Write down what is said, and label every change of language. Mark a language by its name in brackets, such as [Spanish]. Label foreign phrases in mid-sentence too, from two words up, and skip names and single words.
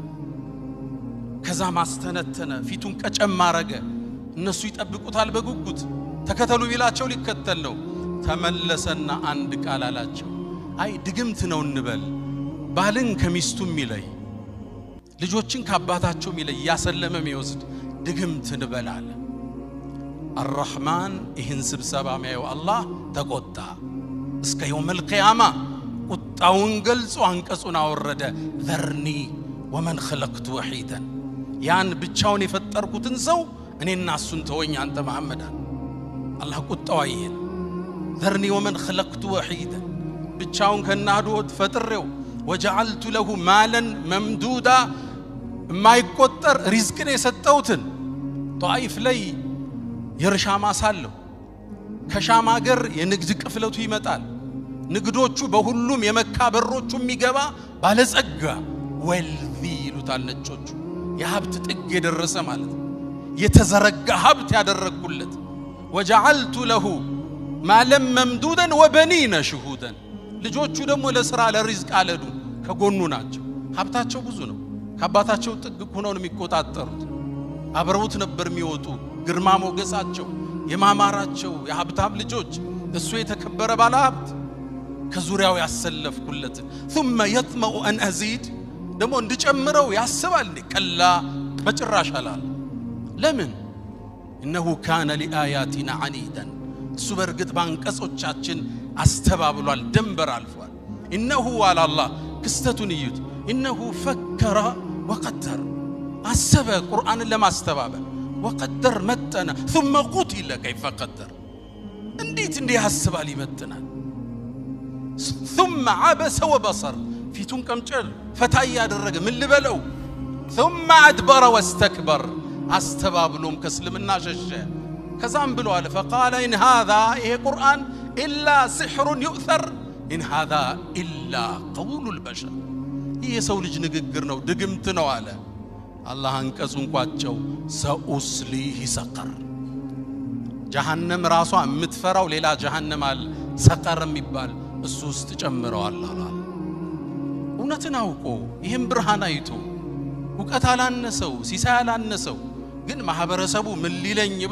[Amharic] ከዛ ማስተነተነ ፊቱን ቀጨም ማረገ። እነሱ ይጠብቁታል በጉጉት ተከተሉ ቢላቸው ሊከተል ነው። ተመለሰና አንድ ቃል አላቸው። አይ ድግምት ነው እንበል፣ ባልን ከሚስቱ ሚለይ ልጆችን ከአባታቸው ሚለይ ያሰለመ የሚወስድ ድግምት እንበል አለ። الرحمن ይህን ስብሰባ የሚያየው አላህ ተቆጣ። እስከ [Arabic] يوم القيامة [Amharic] ቁጣውን ገልጾ አንቀጹን አወረደ። [Arabic] ذرني ومن خلقت وحيدا [Amharic] ያን ብቻውን የፈጠርኩትን ሰው እኔና እሱን ተወኝ አንተ መሐመድ አላህ ቁጣው አይል። [Arabic] ذرني ومن خلقت وحيدا [Amharic] ብቻውን ከናዶት ፈጥሬው [Arabic] وجعلت له مالا ممدودا [Amharic] የማይቆጠር ሪዝቅን የሰጠውትን ጧይፍ ላይ የርሻ ማሳለው ከሻም ሀገር የንግድ ቅፍለቱ ይመጣል። ንግዶቹ በሁሉም የመካ በሮቹ የሚገባ ባለጸጋ ወልዚ ይሉታል ነጮቹ። የሀብት ጥግ የደረሰ ማለት የተዘረጋ ሀብት ያደረኩለት። [Arabic] وجعلت له مالا ممدودا وبنين شهودا [Amharic] ልጆቹ ደግሞ ለሥራ ለሪዝቅ አለዱ ከጎኑ ናቸው። ሀብታቸው ብዙ ነው። ከአባታቸው ጥግ ሆነው የሚቆጣጠሩት አብረውት ነበር የሚወጡ። ግርማ ሞገሳቸው የማማራቸው የሀብታም ልጆች እሱ የተከበረ ባለ ሀብት ከዙሪያው ያሰለፍኩለት። [Arabic] ثم يطمع ان ازيد [Amharic] ደግሞ እንድጨምረው ያስባል። ከላ በጭራሽ አላል። ለምን? [Arabic] انه كان لاياتنا عنيدا [Amharic] እሱ በርግጥ ባንቀጾቻችን አስተባብሏል፣ ደንበር አልፏል። [Arabic] انه على الله [Amharic] ክስተቱን ይዩት። [Arabic] انه فكر وقدر [Amharic] አሰበ ቁርአንን ለማስተባበል [Arabic] وقدر متنا ثم قتل كيف قدر [Amharic] እንዴት ያስባል ይመትናል። [Arabic] ثم عبس وبصر [Amharic] ፊቱን ቀምጨል ፈታ ያደረገ ምን ልበለው። [Arabic] ثم ادبر واستكبر [Amharic] አስተባብሎም ከእስልምና ሸሸ። ከዛም ብሏል [Arabic] فقال ان هذا [Amharic] ይሄ ቁርአን [Arabic] الا سحر يؤثر ان هذا الا قول البشر [Amharic] ይሄ ሰው ልጅ ንግግር ነው ድግምት ነው አለ። አላህ አንቀጹን ቋጨው። [Arabic] سأصليه سقر [Amharic] ጀሃነም ራሷ የምትፈራው ሌላ ጀሃነም አለ ሰቀር የሚባል እሱ ውስጥ ጨምረዋል አለ። እውነትን አውቆ ይሄን ብርሃን አይቶ ዕውቀት አላነሰው ሲሳይ አላነሰው፣ ግን ማህበረሰቡ ምን ሊለኝ ብሎ